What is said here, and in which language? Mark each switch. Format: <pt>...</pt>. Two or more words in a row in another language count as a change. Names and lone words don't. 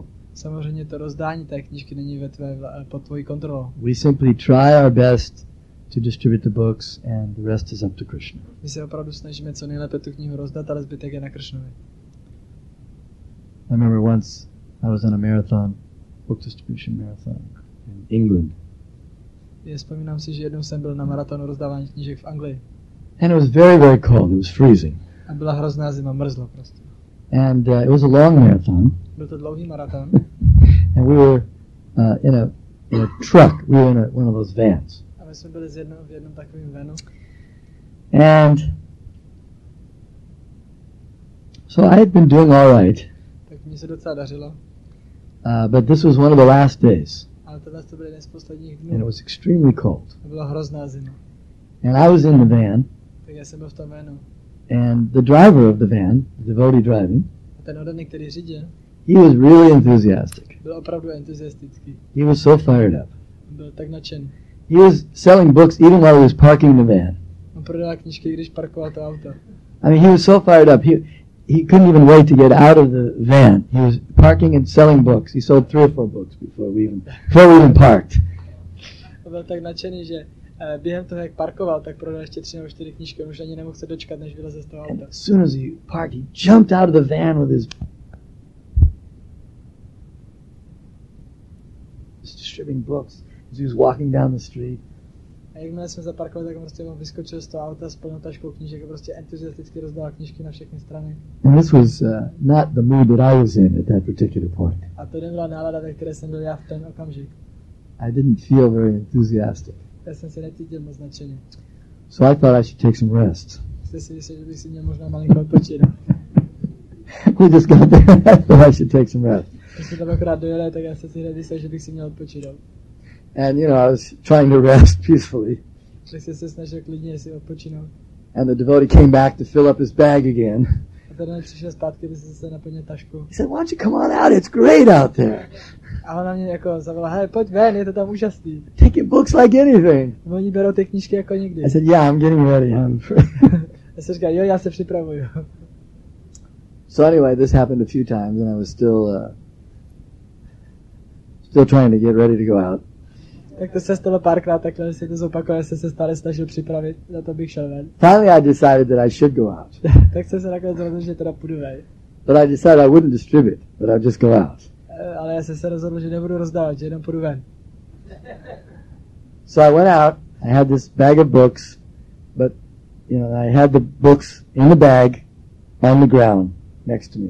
<cs>Samozřejmě to rozdání té knížky není pod tvojí kontrolou.</cs> <en>We simply try our best to distribute the books, and the rest is up to Krishna.</en> <cs>My se opravdu snažíme co nejlépe tu knihu rozdat, ale zbytek je na Krishnovi.</cs> <en>I remember once I was on a marathon, book distribution marathon in England.</en> <cs>Vzpomínám si, že jednou jsem byl na maratonu rozdávání knížek v Anglii.</cs> <en>And it was very, very cold. It was freezing.</en> <cs>A byla hrozná zima, mrzlo prostě.</cs> <en>And it was a long marathon.</en> <cs>Byl to dlouhý maraton.</cs> <en>And we were in a truck. We were in one of those vans.</en> <cs>A my jsme byli v jednom takovém vanu.</cs> <en>And so I had been doing all right.</en> <cs>Tak mně se docela dařilo.</cs> <en>But this was one of the last days.</en> <cs>Ale tohle to byl jeden z posledních dnů.</cs> <en>And it was extremely cold.</en> <cs>A byla hrozná zima.</cs> <en>And I was in the van.</en> <cs>Tak já jsem byl v tom vanu.</cs> <en>And the driver of the van, the devotee driving,</en> <cs>a ten oddaný, který řídil,</cs> <en>he was really enthusiastic.</en> <cs>Byl opravdu entuziastický.</cs> <en>He was so fired up.</en> <cs>Byl tak nadšený.</cs> <en>He was selling books even while he was parking the van.</en> <cs>On prodal knížky, když parkoval to auto.</cs> <en>I mean, he was so fired up. he couldn't even wait to get out of the van. He was parking and selling books. He sold 3 or 4 books before we even parked.</en> <cs>Byl tak nadšený, že během toho, jak parkoval, tak prodal ještě 3 nebo 4 knížky. On už ani nemohl se dočkat, než vyleze z toho auta.</cs> <en>As soon as he parked, he jumped out of the van with his distributing books as he was walking down the street.</en> <cs>A jakmile jsme zaparkovali, tak on prostě vyskočil z toho auta s plnou taškou knížek a prostě entuziasticky rozdával knížky na všechny strany.</cs> <en>And this was not the mood that I was in at that particular point.</en> <cs>A to nebyla nálada, ve které jsem byl já v ten okamžik.</cs> <en>I didn't feel very enthusiastic.</en> <cs>Já jsem se necítil moc nadšeně.</cs> <en>So I thought I should take some rest.</en> <cs>Jste si mysleli, že bych si měl možná malinko odpočít.</cs> <en>We just got there. I thought I should take some rest.</en> <cs>Když jsme tam akorát dojeli, tak já jsem si hned myslel, že bych si měl odpočít.</cs> <en>And, I was trying to rest peacefully.</en> <cs>Tak jsem se snažil klidně si odpočinout.</cs> <en>And the devotee came back to fill up his bag again.</en> <cs>A ten přišel zpátky, aby se naplnil tašku.</cs> <en>He said, why don't you come on out? It's great out there.</en> <cs>A ona mě jako zavolala, hej, pojď ven, je to tam úžasný.</cs> <en>Take your books like anything.</en> <cs>Oni berou ty knížky jako nikdy.</cs> <en>I said, yeah, I'm getting ready.</en> <cs>Já jsem říkal, jo, já se připravuju.</cs> <en>So anyway, this happened a few times and I was still trying to get ready to go out.</en> <cs>Tak to se stalo párkrát, takhle se to zopakovalo, jsem se stále snažil připravit, na to bych šel ven.</cs> <en>Finally I decided that I should go out.</en> <cs>Tak jsem se nakonec rozhodl, že teda půjdu ven.</cs> <en>But I decided I wouldn't distribute, but I'd just go out.</en> <cs>Ale já jsem se rozhodl, že nebudu rozdávat, že jenom půjdu ven.</cs> <en>So I went out, I had this bag of books, but, I had the books in the bag on the ground next to me.</en>